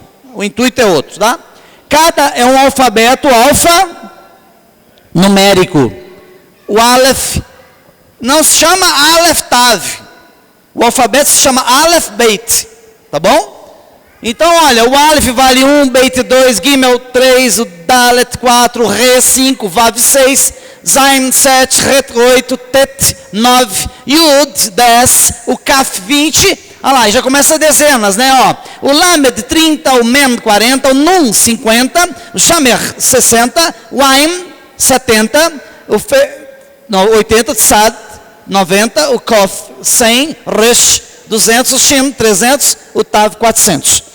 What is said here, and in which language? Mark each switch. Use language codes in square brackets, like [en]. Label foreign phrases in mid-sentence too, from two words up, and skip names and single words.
[pt] O intuito é outro, tá? Cada é um alfabeto alfanumérico. O Aleph não se chama Aleph Tav. O alfabeto se chama Aleph Beit, tá bom? Então, olha, o Aleph vale 1, Beit 2, Gimel 3, o Dalet 4, Re 5, Vav 6, Zain 7, Ret 8, Tet 9, Yud 10, o Kaf 20. Olha lá, já começa dezenas, né? Ó, o Lamed 30, o Mem 40, o Nun 50, o Shamer 60, o Aim 70, o 80, Tzad 90, o Kof 100, Resh 200, o Shin 300, o Tav 400.